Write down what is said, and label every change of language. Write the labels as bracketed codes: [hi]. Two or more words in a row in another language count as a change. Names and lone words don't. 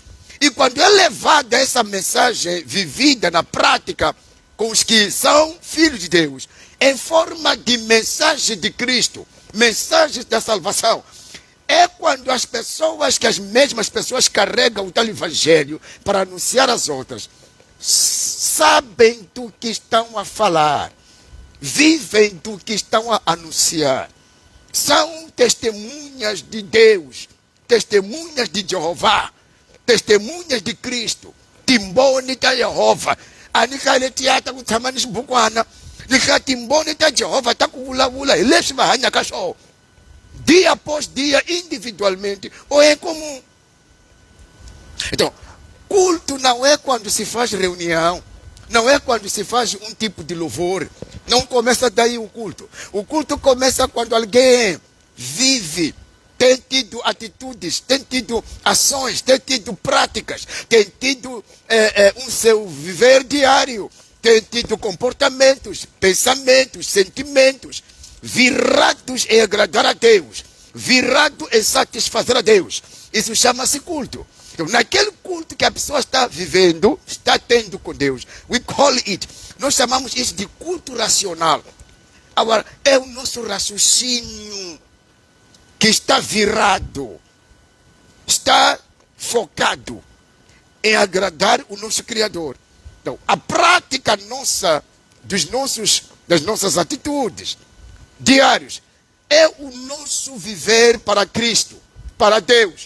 [pt] E quando é levada essa mensagem vivida na prática com os que são filhos de Deus, em forma de mensagem de Cristo, mensagem da salvação, é quando as pessoas, que as mesmas pessoas carregam o tal evangelho para anunciar às outras, sabem do que estão a falar, vivem do que estão a anunciar. São testemunhas de Deus, testemunhas de Jeová, testemunhas de Cristo, [ts] timboni ta Yehova. Anikale tiata kutsamani xibukwana, nika timboni ta Jehovah ta kuvulavula hi leswi va hanyaka swona. [pt] Dia após dia, individualmente ou em comum. Então, culto não é quando se faz reunião, não é quando se faz um tipo de louvor. Não começa daí o culto. O culto começa quando alguém vive, tem tido atitudes, tem tido ações, tem tido práticas, tem tido um seu viver diário, tem tido comportamentos, pensamentos, sentimentos, virados em agradar a Deus, virado em satisfazer a Deus. Isso chama-se culto. Então, naquele culto que a pessoa está vivendo, está tendo com Deus, [en] we call it, [pt] nós chamamos isso de culto racional. Agora, é o nosso raciocínio que está virado, está focado em agradar o nosso Criador. Então, a prática nossa, das nossas atitudes diários, é o nosso viver para Cristo, para Deus.